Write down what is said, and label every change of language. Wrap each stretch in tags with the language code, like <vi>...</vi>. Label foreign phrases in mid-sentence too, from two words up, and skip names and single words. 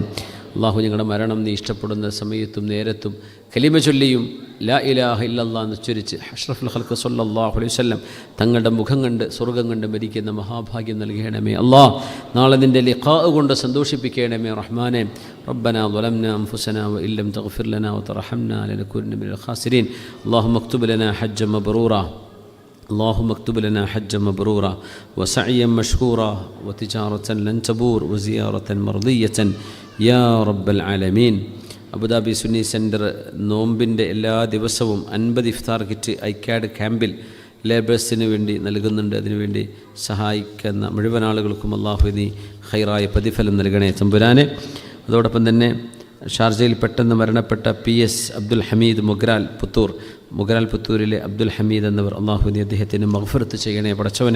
<ml>അള്ളാഹു ഞങ്ങളുടെ മരണം നീ ഇഷ്ടപ്പെടുന്ന സമയത്തും നേരത്തും കലിമ ചൊല്ലിയും</ml> <ar>لا إله إلا الله</ar> <ml>എന്ന് ഉച്ചരിച്ച്</ml> <ar>أشرف الخلق صلى الله عليه وسلم</ar> <ml>തങ്ങളുടെ മുഖം കണ്ട് സ്വർഗ്ഗം കണ്ട് മരിക്കുന്ന മഹാഭാഗ്യം നൽകണമേ അല്ലാഹ്. നാളെ നിൻ്റെ ലിഖാ കൊണ്ട് സന്തോഷിപ്പിക്കണമേ റഹ്മാനെ.</ml> <ar>ربنا ظلمنا أنفسنا وإن لم تغفر لنا وترحمنا لنكونن من الخاسرين. اللهم اكتب لنا حجا مبرورا اللهم اكتب لنا حجا مبرورا وسعيا مشكورا وتجارة لن تبور وزيارة مرضية يا رب العالمين.</ar> <ml>അബുദാബി സുന്നി സെൻറ്റർ നോമ്പിൻ്റെ എല്ലാ ദിവസവും 50 ഇഫ്താർ കിറ്റ് ഐക്കാഡ് ക്യാമ്പിൽ ലേബേഴ്സിന് വേണ്ടി നൽകുന്നുണ്ട്. അതിനുവേണ്ടി സഹായിക്കുന്ന മുഴുവൻ ആളുകൾക്കും അള്ളാഹു നീ ഖൈറായ പ്രതിഫലം നൽകണേ തമ്പുരാനെ. അതോടൊപ്പം തന്നെ ഷാർജയിൽ പെട്ടെന്ന് മരണപ്പെട്ട PS അബ്ദുൽ ഹമീദ് മുഗ്രാൽ പുത്തൂരിലെ അബ്ദുൽ ഹമീദ് എന്നവർ അള്ളാഹു നീ അദ്ദേഹത്തിന് മഗ്ഫിറത്ത് ചെയ്യണേ പടച്ചവനെ.</ml>